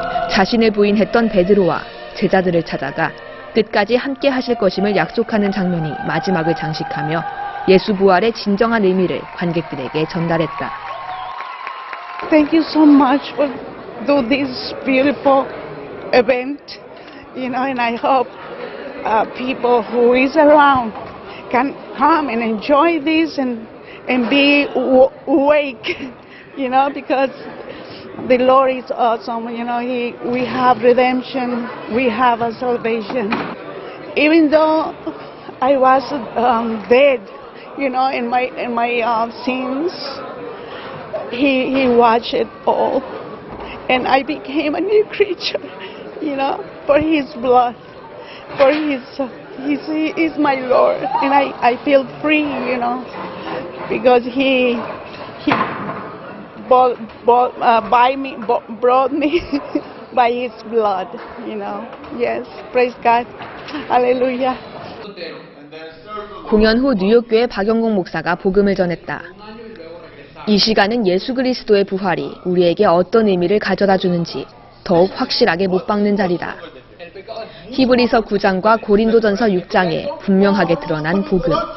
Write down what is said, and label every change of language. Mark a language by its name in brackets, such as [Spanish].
[Korean] 자신을 부인했던 베드로와 제자들을 찾아가 끝까지 함께 하실 것임을 약속하는 장면이 마지막을 장식하며 예수 부활의 진정한 의미를 관객들에게 전달했다. [English] Thank you so much for do this beautiful event, and I hope people who is around can come and enjoy this and be awake, because the Lord is awesome. We have redemption, we have a salvation. Even though I was dead, in my sins, He watched it all, and I became a new creature. For His blood, for He is my Lord, and I feel free. Because He brought me by His blood, Yes, praise God. Hallelujah. [Korean] 공연 후 뉴욕교회 박영공 목사가 복음을 전했다. 이 시간은 예수 그리스도의 부활이 우리에게 어떤 의미를 가져다 주는지 더욱 확실하게 못 박는 자리다. 히브리서 9장과 고린도전서 6장에 분명하게 드러난 복음.